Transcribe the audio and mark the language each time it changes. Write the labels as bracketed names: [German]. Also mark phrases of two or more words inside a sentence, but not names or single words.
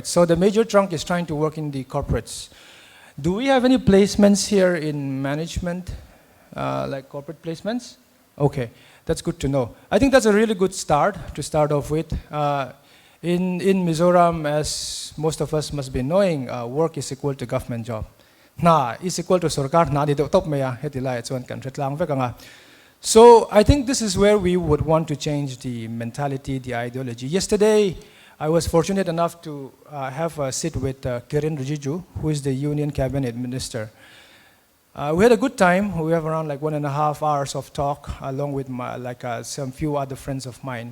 [English] So the major chunk is trying to work in the corporates. Do we have any placements here in management, like corporate placements? Okay, that's good to know. I think that's a really good start to start off with. In Mizoram, as most of us must be knowing, work is equal to government job. [Mizo] Na [English] is equal to [Mizo] sarkar na dito top maya hetilai chuan kan tretlang vekanga. [English] So I think this is where we would want to change the mentality, the ideology. Yesterday, I was fortunate enough to have a sit with Kiren Rijiju, who is the Union Cabinet Minister. We had a good time. We have around like 1.5 hours of talk, along with some few other friends of mine.